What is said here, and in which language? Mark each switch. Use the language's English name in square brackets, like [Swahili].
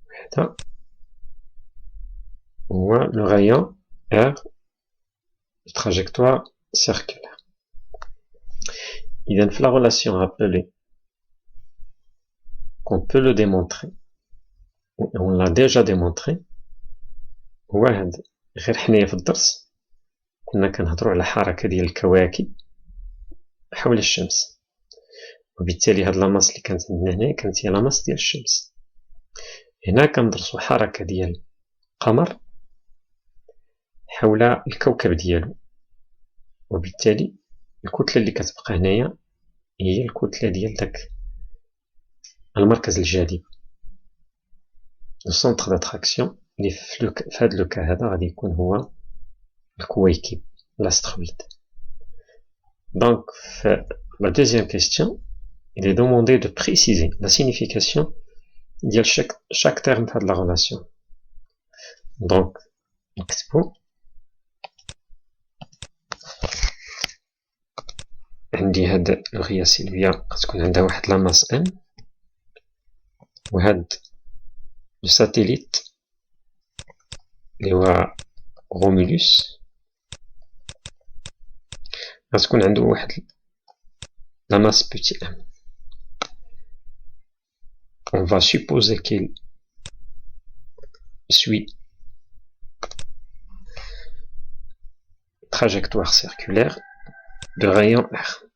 [Arabic] هذا هو le rayon R de trajectoire circulaire. إذا في [French] la relation appelée qu'on peut le démontrer, on l'a déjà démontré. [Arabic] واحد غير حنايا في الدرس كنا كنهضروا على حركة ديال الكواكب حول الشمس، وبالتالي هاد لاماس اللي كانت عندنا هنا كانت هي لاماس ديال الشمس. هنا كندرسوا حركة ديال القمر حول الكوكب ديالو، وبالتالي الكتلة اللي كتبقى هنايا هي الكتلة ديال داك المركز الجاذب، السونتر داتراكسيون اللي في هاد لو كا هذا غادي يكون هو الكويكب l'asteroïde. [French] Donc, la deuxième question, il est demandé de préciser la signification de chaque terme de la relation. [Arabic] Donc, نكتبو عندي هاد الغيا سيلفيا غتكون عندها واحد لاماس ان، وهاد الساتيليت اللي هو رومولوس غتكون عنده واحد [French] la masse petit m. On va supposer qu'il suit trajectoire circulaire de rayon R.